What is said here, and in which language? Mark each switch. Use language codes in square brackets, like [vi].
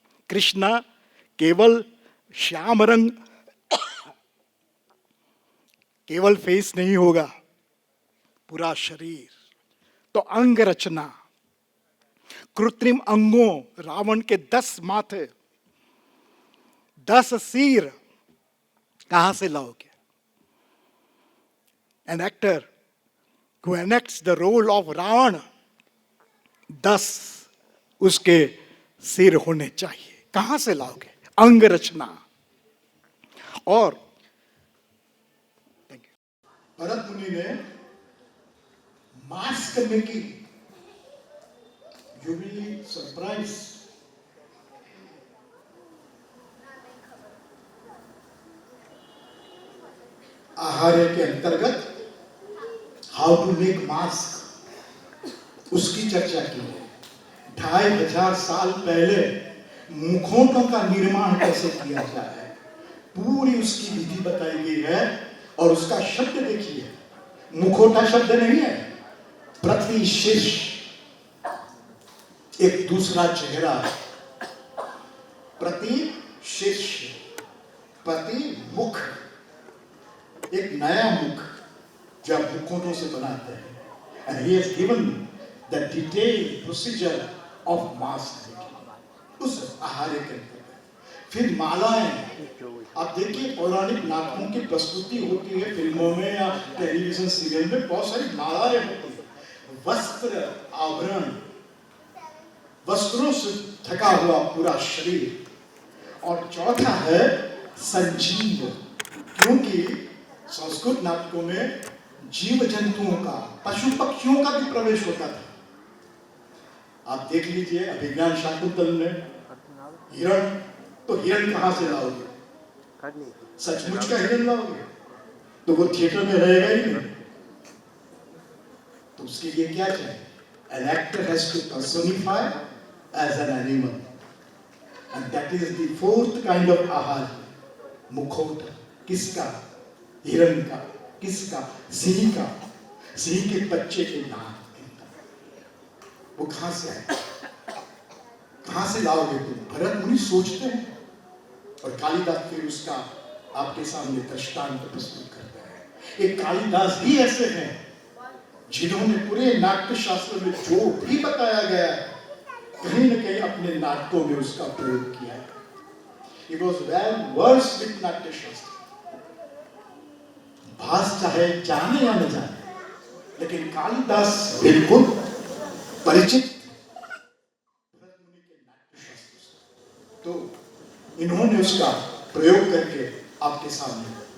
[hi] कृष्णा केवल श्याम रंग, केवल फेस नहीं होगा, पूरा शरीर। तो अंग रचना। कृत्रिम अंगों, रावण के 10 माथे, 10 सिर कहां से लाओगे? [en] An actor who enacts the role of Ravan, [hi] 10 उसके सिर होने चाहिए। कहां से लाओगे? अंग रचना। और भरत मुनि ने mask making, [en] you will be surprise, [hi] आहार्य के अंतर्गत [en] how to make mask, [hi] उसकी चर्चा की है। 2500 साल पहले मुखौटों का निर्माण कैसे किया जाए, पूरी उसकी विधि बताई गई है। और उसका शब्द देखिए, मुखौटा शब्द नहीं है, प्रतिशीर्ष, एक दूसरा चेहरा, प्रतिशीर्ष, प्रति मुख, एक नया मुख जो आप मुखौटों से बनाते हैं। [en] And he has given the detailed procedure of mask making, [hi] उस आहार्य के अंतर्गत। फिर मालाएं, आप देखिए पौराणिक नाटकों की प्रस्तुति होती है फिल्मों में या टेलीविजन सीरियल में, बहुत सारी मालाएं होती है। वस्त्र, आभरण, वस्त्रों से ढका हुआ पूरा शरीर। और चौथा है संजीव, क्योंकि संस्कृत नाटकों में जीव जंतुओं का, पशु पक्षियों का भी प्रवेश होता था। आप देख लीजिए अभिज्ञान शाकुंतल में हिरण, तो हिरण कहां से लाओगे? सचमुच का हिरण लाओगे तो वो थिएटर में रहेगा ही नहीं। तो उसके लिए क्या चाहिए? [en] An actor has to personify as an animal, and that is the 4th kind of ahar, मुखौटा। [hi] किसका? हिरण का। किसका? सिंह का। सिंह के बच्चे के नाक, वो कहां से आए? कहां से लाओगे तुम? भरत मुनि सोचते हैं और कालिदास फिर उसका आपके सामने दृष्टांत प्रस्तुत करता है। एक कालिदास ही ऐसे हैं जिन्होंने पूरे नाट्य शास्त्र में जो भी बताया गया है, कहीं न कहीं अपने नाटकों में उसका प्रयोग किया है। [en] He was well versed with Natya Shastra. [hi] भास चाहे जाने या न जाने, लेकिन कालिदास बिल्कुल परिचित नाट्य शास्त्र से। तो इन्होंने उसका प्रयोग करके आपके सामने।